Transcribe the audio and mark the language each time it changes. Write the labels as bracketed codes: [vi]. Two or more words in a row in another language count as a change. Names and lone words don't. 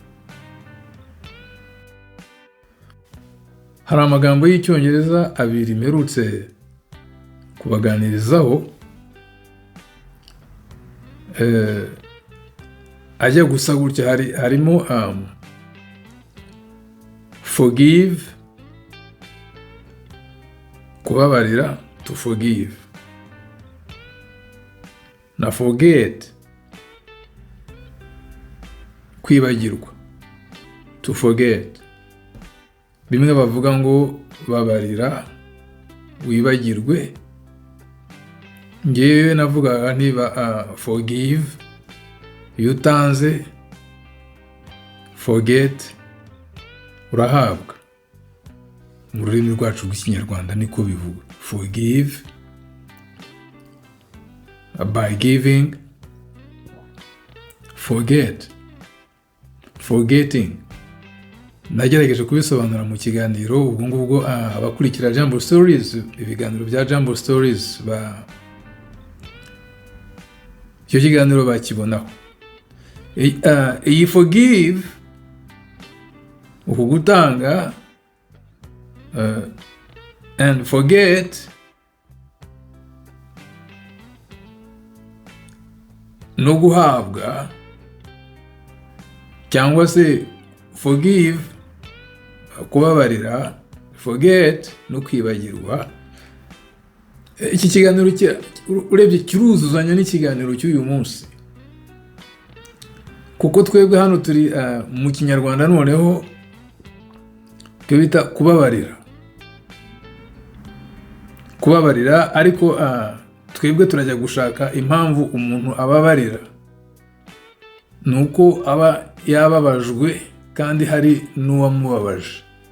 [rw] Hari amagambo y'icyongereza abiri mperutse kubaganirizaho, ajya gusa gutya, harimo forgive, kubabarira, [en] to forgive, na forget, kwibagirwa, to forget. [rw] Bimwe bavuga ngo babarira wibagirwe, ngewe navuga niba forgive, iyo utanze, forget, urahabwa. Mu rurimi rwacu rw'ikinyarwanda niko bivuga, [en] forgive, by giving, forget, forgetting. [rw] Nagerageje kubisobanura mu kiganiro, ubwo ngubwo abakurikira Jambo Stories, ibiganiro bya Jambo Stories, icyo kiganiro bakibonaho. Iyi forgive, uku gutanga, [en] and forget, [rw] no guhabwa, cyangwa se forgive, kubabarira, forget, no kwibagirwa. Iki kiganiro urebye kiruzuzanya n'ikiganiro cy'uyu munsi, kuko twebwe hano turi mu kinyarwanda noneho bita kubabarira, ariko twebwe turajya gushaka impamvu umuntu ababarira, nuko aba yababajwe kandi hari n'uwamubabaje.